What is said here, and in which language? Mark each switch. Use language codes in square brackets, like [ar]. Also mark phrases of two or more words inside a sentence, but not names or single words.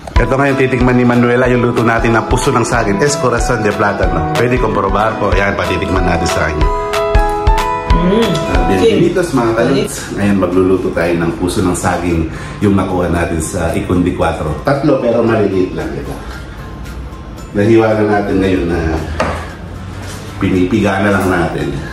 [tl] Ito ngayon titikman ni Manuela yung luto natin na puso ng saging, [es] es corazon de plátano. [tl] Pwede kong probar ko. Ayan, patitikman natin sa kanya. Bienvenidos mga kalits. Ngayon magluluto tayo ng puso ng saging yung nakuha natin sa Ikundi 4. Tatlo pero maliliit lang ito. Nahiwa na natin ngayon na pinipiga na lang natin.